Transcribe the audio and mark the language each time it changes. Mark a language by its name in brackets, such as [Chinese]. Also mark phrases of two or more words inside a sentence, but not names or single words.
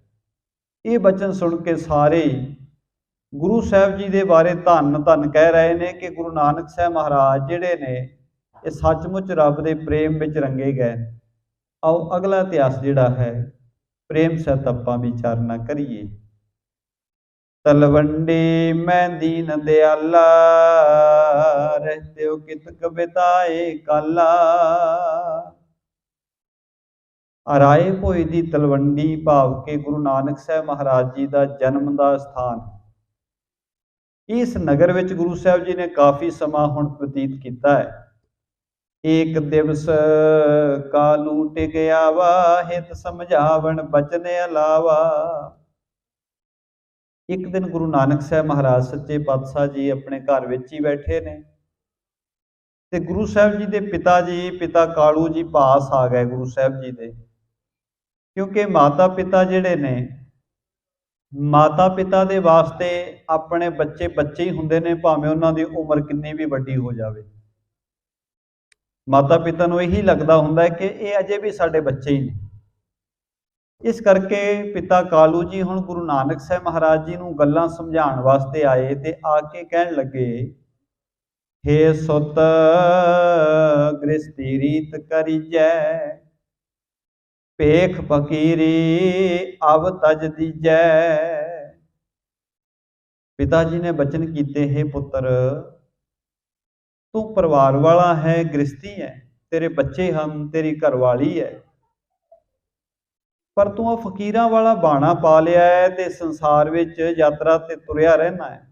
[Punjabi] ਇਹ ਬਚਨ ਸੁਣ ਕੇ ਸਾਰੇ ਗੁਰੂ ਸਾਹਿਬ ਜੀ ਦੇ ਬਾਰੇ ਧੰਨ ਧੰਨ ਕਹਿ ਰਹੇ ਨੇ ਕਿ ਗੁਰੂ ਨਾਨਕ ਸਾਹਿਬ ਮਹਾਰਾਜ ਜਿਹੜੇ ਨੇ ਇਹ ਸੱਚਮੁੱਚ ਰੱਬ ਦੇ ਪ੍ਰੇਮ ਵਿੱਚ ਰੰਗੇ ਗਏ। ਆਓ ਅਗਲਾ ਇਤਿਹਾਸ ਜਿਹੜਾ ਹੈ ਪ੍ਰੇਮ ਸਹਿਤ ਆਪਾਂ ਵਿਚਾਰਨਾ ਕਰੀਏ। [Braj] तलवंडी मैं दीन दयाला, रहते हो कितक बिताए काला। [Hindi] राए भोई दी तलवंडी भाव के गुरु नानक साहब महाराज जी का जन्म का स्थान। [Punjabi] ਇਸ ਨਗਰ ਵਿਚ ਗੁਰੂ ਸਾਹਬ ਜੀ ਨੇ ਕਾਫ਼ੀ ਸਮਾ ਹੁਣ ਬਤੀਤ ਕਿਆ ਹੈ। [Braj] एक दिवस कालू टिक आवा, हित समझावन बचन अलावा। [Punjabi] ਏਕ ਦਿਨ ਗੁਰੂ ਨਾਨਕ ਸਾਹਬ ਮਹਾਰਾਜ ਸੱਚੇ ਪਾਤਸ਼ਾਹ ਜੀ ਅਪਨੇ ਘਰ ਵਿਚ ਹੀ ਬੈਠੇ ਨੇ, ਤੇ ਗੁਰੂ ਸਾਹਬ ਜੀ ਕੇ ਪਿਤਾ ਜੀ ਪਿਤਾ ਕਾਲੂ ਜੀ ਪਾਸ ਆ ਗਏ ਗੁਰੂ ਸਾਹਬ ਜੀ ਦੇ। ਕਿਉਂਕਿ ਮਾਤਾ ਪਿਤਾ ਜਿਹੜੇ ਨੇ, ਮਾਤਾ ਪਿਤਾ ਦੇ ਵਾਸਤੇ ਅਪਨੇ ਬੱਚੇ ਬੱਚੇ ਹੀ ਹੁੰਦੇ ਨੇ, ਭਾਵੇਂ ਉਨ੍ਹਾਂ ਦੀ ਉਮਰ ਕਿਤਨੀ ਭੀ ਵੱਡੀ ਹੋ ਜਾਵੇ। ਮਾਤਾ ਪਿਤਾ ਨੂੰ ਯਹੀ ਲਗਦਾ ਹੁੰਦਾ ਹੈ ਕਿ ਯੇ ਅਜੇ ਭੀ ਸਾਡੇ ਬੱਚੇ ਹੀ ਨੇ। ਇਸ ਕਰਕੇ ਪਿਤਾ ਕਾਲੂ ਜੀ ਹੁਣ ਗੁਰੂ ਨਾਨਕ ਸਾਹਬ ਮਹਾਰਾਜ ਜੀ ਨੂੰ ਗੱਲਾਂ ਸਮਝਾਉਣ ਵਾਸਤੇ ਆਏ ਤੇ ਆਕੇ ਕਹਿਣ ਲੱਗੇ, [Braj] हे सुत गृहस्थी रीत करीजै, भेख फकीरी अब तज दीजै। [Punjabi] ਪਿਤਾ ਜੀ ਨੇ ਬਚਨ ਕੀਤੇ, ਹੇ ਪੁੱਤਰ ਤੂ ਪਰਿਵਾਰ ਵਾਲਾ ਹੈ, ਗ੍ਰਿਹਸਤੀ ਹੈ, ਤੇਰੇ ਬੱਚੇ ਹੈਂ, ਤੇਰੀ ਘਰਵਾਲੀ ਹੈ, ਪਰ ਤੂ ਫਕੀਰਾਂ ਵਾਲਾ ਬਾਣਾ ਪਾ ਲਿਆ ਹੈ ਤੇ ਸੰਸਾਰ ਵਿਚ ਯਾਤਰਾ ਤੇ ਤੁਰਿਆ ਰਹਿਣਾ ਹੈ।